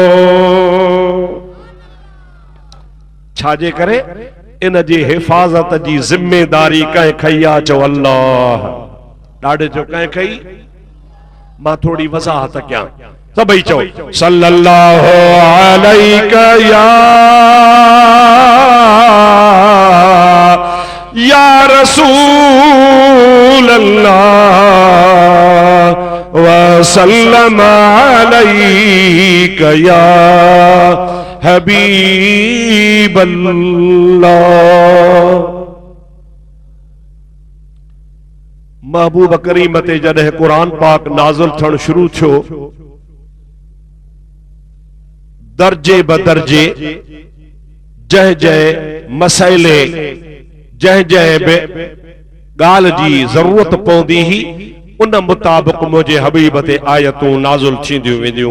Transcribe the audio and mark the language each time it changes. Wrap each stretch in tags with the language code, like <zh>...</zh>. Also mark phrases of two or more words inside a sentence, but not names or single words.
<sd>छाजे करे इन जी हिफ़ाज़त जी ज़िम्मेदारी कंहिं खई आहे? चओ अल्लाह। ॾाढे जो कंहिं खई? मां थोड़ी वज़ाहत कयां, सभई चओ</sd> <ar>صلى الله عليك يا رسول الله وسلم عليك يا حبيب الله.</ar> <sd>महबूब करीम ते जॾहिं कुरान पाक नाज़िल थियण शुरू थियो, दर्जे बदर्जे जंहिं जंहिं मसइले जंहिं जंहिं ॻाल्हि जी ज़रूरत पवंदी ही उन मुताबिक़ मुंहिंजे हबीब ते आयतूं नाज़िल थींदियूं वेंदियूं।</sd>